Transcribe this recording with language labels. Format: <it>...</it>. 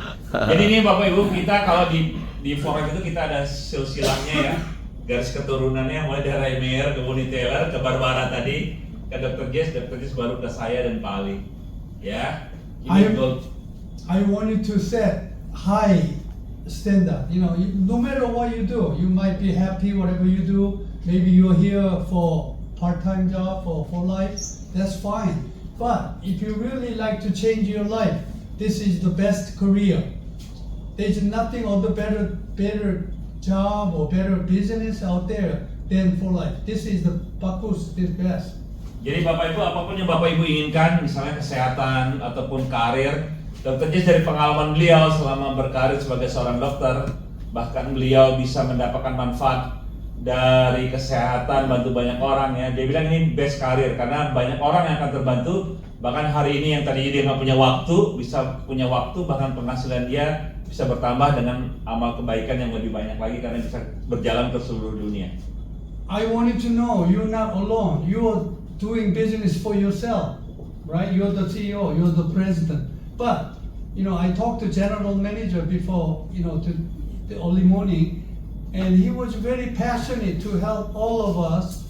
<id>Jadi ini Bapak Ibu, kita kalau di forum itu kita ada silsilahnya ya, garis keturunannya mulai dari Mayer ke Buni Taylor ke Barbara tadi, ke Dr. Jess baru ke saya dan Pak Ali. Ya. Ini</id> <en>I wanted to set high standard. You know, no matter what you do, you might be happy whatever you do. Maybe you're here for part-time job or for life. That's fine. But if you really like to change your life, this is the best career. There's nothing other better job or better business out there than for life. This is the Bakus is best.</en> <id>Jadi Bapak Ibu, apapun yang Bapak Ibu inginkan, misalnya kesehatan ataupun karir, Dr. Jess dari pengalaman beliau selama berkarir sebagai seorang dokter, bahkan beliau bisa mendapatkan manfaat dari kesehatan, bantu banyak orang ya. Dia bilang ini best karir karena banyak orang yang akan terbantu. Bahkan hari ini yang tadinya dia nggak punya waktu, bisa punya waktu, bahkan penghasilan dia bisa bertambah dengan amal kebaikan yang lebih banyak lagi karena bisa berjalan ke seluruh dunia.</id> <en>I wanted to know you're not alone. You're doing business for yourself, right? You're the CEO, you're the president. But, you know, I talked to general manager before, you know, to the early morning, and he was very passionate to help all of us.</en>